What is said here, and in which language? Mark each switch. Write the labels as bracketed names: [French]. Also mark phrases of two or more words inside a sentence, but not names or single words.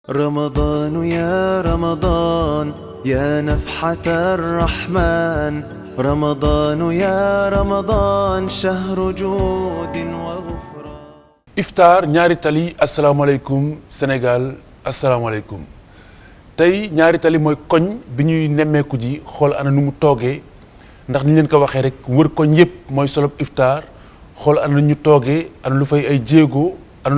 [Arabic] رمضان يا رمضان يا نفحة الرحمن رمضان يا رمضان شهر جود وغفران [Wolof] iftar ñaari tali asalaamaaleykum Sénégal asalaamaaleykum tey ñaari tali mooy koñ bi ñuy nemmeeku ji xool ana nu mu toogee ndax ni leen ko waxee rek wër koñ yëpp mooy solob iftar xool ana nu ñu toogee ana lu fay ay jéego ana